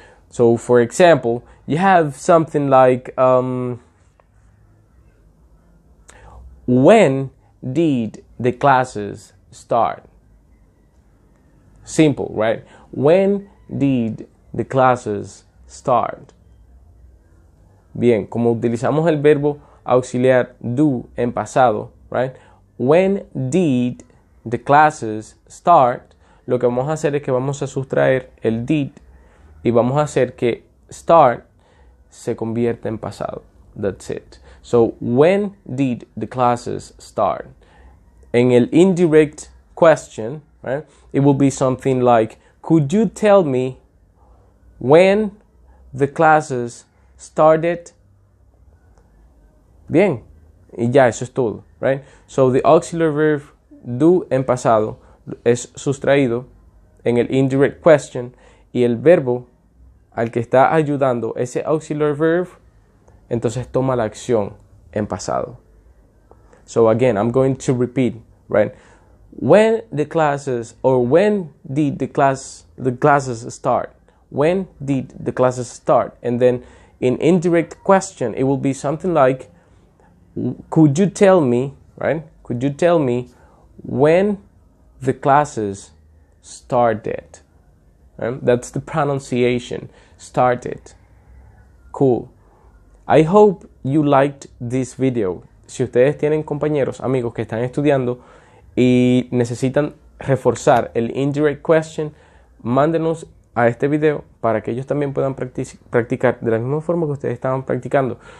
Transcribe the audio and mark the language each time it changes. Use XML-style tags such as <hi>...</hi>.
<en>So for example, you have something like when did the classes start? Simple, right? When did the classes start?</en> <es>Bien, como utilizamos el verbo auxiliar do en pasado, right?</es> <en>When did the classes start?</en> <es>Lo que vamos a hacer es que vamos a sustraer el did y vamos a hacer que start se convierta en pasado.</es> <en>That's it. So, when did the classes start?</en> <es>En el</es> <en>indirect question, right, it will be something like, could you tell me when the classes started?</en> <es>Bien, y ya, eso es todo, right?</es> <en>So, the auxiliary verb do</en> <es>en pasado es sustraído en el indirect question y el verbo al que está ayudando ese auxiliary verb, entonces toma la acción en pasado.</es> <en>So again, I'm going to repeat, right? When the classes, or when did the classes start? When did the classes start? And then in indirect question, it will be something like, could you tell me, right? Could you tell me when the classes started? Right? That's the pronunciation, started. Cool. I hope you liked this video.</en> <es>Si ustedes tienen compañeros, amigos que están estudiando y necesitan reforzar el indirect question, mándenos a este video para que ellos también puedan practicar de la misma forma que ustedes estaban practicando.</es>